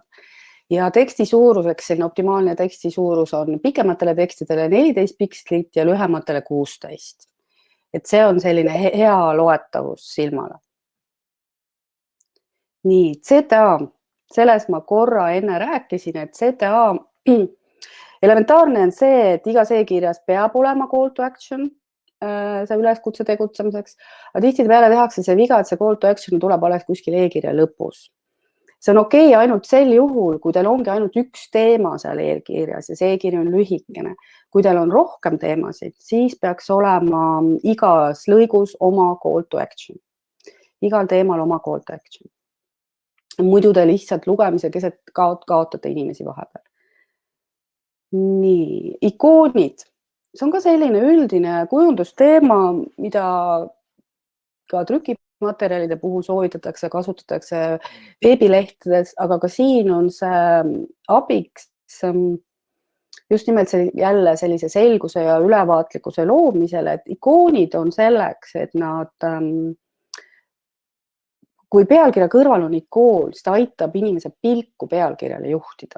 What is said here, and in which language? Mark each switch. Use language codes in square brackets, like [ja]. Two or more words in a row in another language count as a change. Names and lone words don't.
[et] Ja teksti suuruseks, selline optimaalne teksti suurus on pikematele tekstidele 14 pikslit ja lühematele 16. Et see on selline hea loetavus silmale. Nii, CTA. Selles ma korra enne rääkisin, et CTA elementaarne on see, et igas e-kirjas peab olema [en] call to action, [et] see üleskutse tegutsemiseks, aga tihtipeale tehakse see viga, et see [en] call to action [et] tuleb alles kuskil e-kirja lõpus. See on okei ainult sel juhul, kui teil ongi ainult üks teema seal e-kirjas ja see e-kiri on lühikene. Kui teil on rohkem teemasid, siis peaks olema igas lõigus oma [en] call to action. [et] Igal teemal oma [en] call to action. [et] Muidu te lihtsalt lugemise keset kaotate inimesi vahepeal. Nii, ikoonid. See on ka selline üldine kujundusteema, mida ka trükimaterjalide puhul soovitatakse, kasutatakse veebilehtedes, aga ka siin on see abiks just nimelt jälle sellise selguse ja ülevaatlikkuse loomisele, et ikoonid on selleks, et nad kui pealkirja kõrval on ikoon, siis ta aitab inimese pilku pealkirjale juhtida.